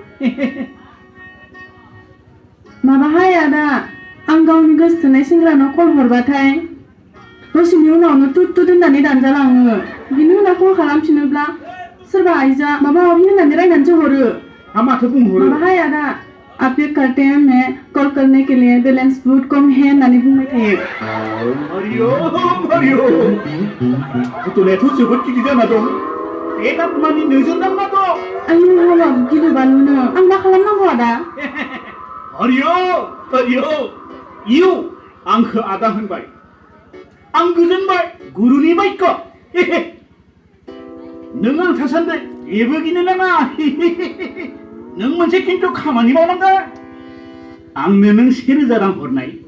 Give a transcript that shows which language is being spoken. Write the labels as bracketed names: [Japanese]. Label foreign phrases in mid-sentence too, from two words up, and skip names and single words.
[Bodo] माबाहाय आदा आं गावनि गोसोथोनाय सेंग्रानाव कल हरबाथाय दसेनि उनावनो तुत तुत होननानै दानजालाङो बिनि उनाव कल खालामफिनोब्ला सोरबा आइजोआ माबा माबि होननानै रायनानैसो हरो माथो बुंहरो माबाहाय आदा [Hindi] आप ये करते हैं मैं कॉल करने के लिए बैलेंस बहुत कम है [Bodo] होननानै बुंबाय थायो हरिओम हरिओम घटनायाथ' जोबोद गिदिर जाना दं बे गाबमानि नोजोर नांना दं आयु हाबाब गिलु बालुनो आं मा खालामनांगौ आदा हरिओम हरिओम इउ आंखो आदा होनबाय आं गोजोनबाय गुरुनि बाक्य नों आं थासान्दि जेबो गिनो नाङा नों मोनसे खिन्थु खामानि मावनांगोन आंनो नों 1000 रां हरनाय